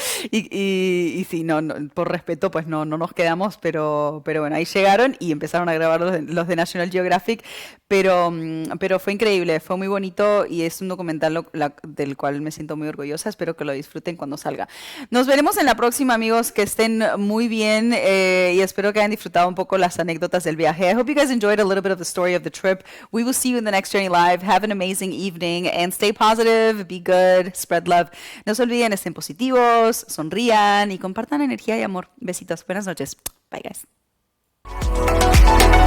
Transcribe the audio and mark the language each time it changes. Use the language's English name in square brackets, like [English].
[Spanish] Y sí, por respeto, pues no nos quedamos, pero bueno, ahí llegaron y empezaron a grabar los de National Geographic, pero fue increíble, fue muy bonito y es un documental del cual me siento muy orgullosa. Espero que lo disfruten cuando salga. Nos veremos en la próxima, amigos, que estén muy bien y espero que hayan disfrutado un poco las anécdotas del viaje. [English] I hope you guys enjoyed a little bit of the story of the trip. We will see you in the next Journey Live. Have an amazing evening and stay positive, be good, spread love. [Spanish] No se olviden, estén positivos, sonrían y compartan energía y amor. Besitos, buenas noches. [English] Bye, guys.